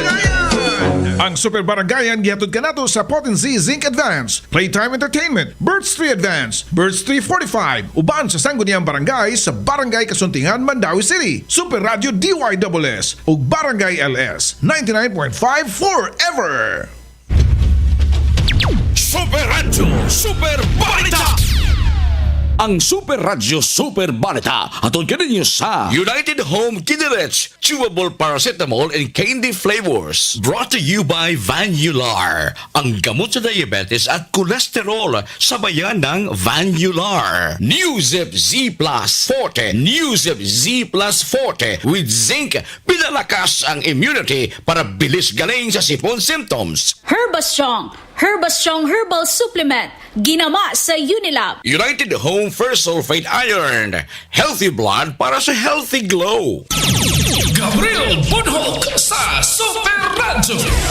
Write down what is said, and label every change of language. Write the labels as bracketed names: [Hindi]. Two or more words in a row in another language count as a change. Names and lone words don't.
[Cebuano] Ang Super Barangayan gihatod kanato sa Potency Zinc Advance, Playtime Entertainment, Birds 3 Advance, Birds 345, uban sa Sangguniang Barangay sa Barangay Kasuntingan, Mandawi City, Super Radio DYSS ug Barangay LS 99.5 forever. Super Radio Super Balita. Ang Super Radio Super Balita atol kaninyo sa United Home Kinderich Chewable Paracetamol and Candy Flavors. [English] Brought to you by [Filipino] Vanular, ang gamot sa diabetes at kolesterol sa bayan ng Vanular. [English] Newzip Z Plus Forte, Newzip Z Plus Forte with zinc, [Filipino] pinalakas ang immunity para bilis galing sa sipon symptoms. [Cebuano] Herbastrong Herbal Supplement, ginama sa Unilab. [English] United Home First Sulfate Iron, healthy blood [Filipino] para sa [English] healthy glow. [Cebuano] Gabriel Bunhok sa Super Radio.